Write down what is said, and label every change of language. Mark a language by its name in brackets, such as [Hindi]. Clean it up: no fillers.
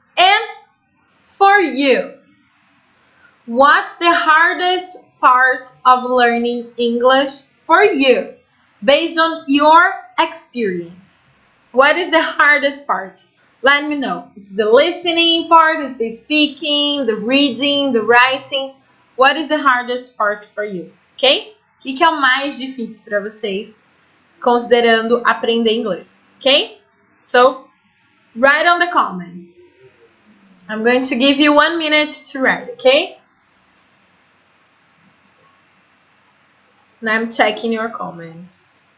[English] And for you, what's the hardest part of learning English for you, based on your experience? What is the hardest part? Let me know. It's the listening part, it's the speaking, the reading, the writing. What is the hardest part for you? Ok? [Portuguese] O que é o mais difícil para vocês, considerando aprender inglês? [English] Ok? So, write on the comments. I'm going to give you 1 minute to write, okay? And I'm checking your comments.